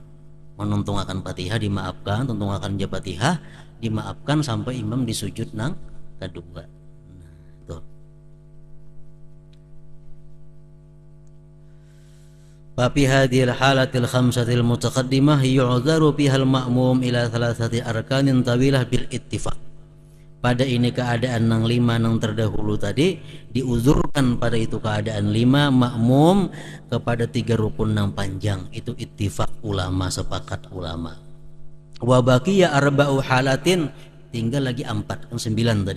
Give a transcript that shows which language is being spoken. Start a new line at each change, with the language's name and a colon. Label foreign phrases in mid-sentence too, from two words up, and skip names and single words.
Banjar: Menuntungakan Fatihah dimaafkan, tuntungakan Fatihah dimaafkan sampai imam disujud nang kedua. Nah, tuh.
Arabic: ففي هذه الحالات الخمس المتقدمة يعذر فيها المأموم إلى ثلاثة أركان طويلة بالاتفاق.
Banjar: Pada ini keadaan nang lima nang terdahulu tadi diuzurkan pada itu keadaan lima makmum kepada 3 rukun nang panjang, itu ittifaq ulama, sepakat ulama.
Arabic: وبقي أربع حالات,
Banjar: tinggal lagi 4, kan 9 tadi.